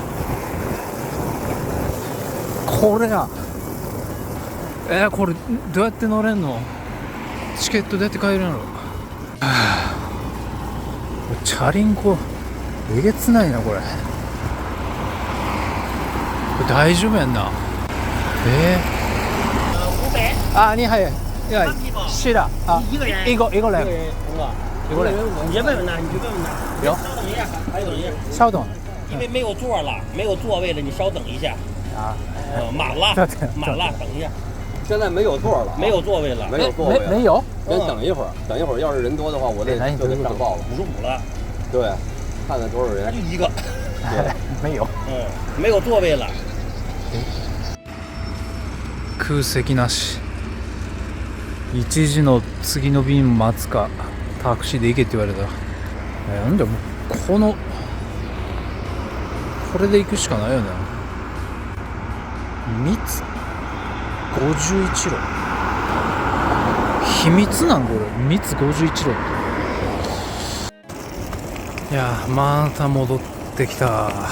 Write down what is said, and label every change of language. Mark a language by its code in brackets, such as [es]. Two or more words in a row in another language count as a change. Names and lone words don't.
[ja] これや。これどうやって乗れんの？チケットどうやって買えるんやろ。チャリンコえげつないなこれ。大丈夫やんな。 [zh] 你好，是的啊，一个人，别问了，你就问问他。有，稍等一下，还有一下，稍等因为没有座了，没有座位了，你稍等一下。啊，满了，满了，等一下。现在没有座了，没有座位了，没有座位了，没有，先等一会儿，等一会儿要是人多的话，我得就得上报了。 55了，对，看看多少人。就一个，没有，没有座位了。 [ja] 空席なし。1時の次の便待つかタクシーで行けって言われた。なんだもうこれで行くしかないよね。密51路、秘密なんこれ、密51路って。いやまた戻ってきた。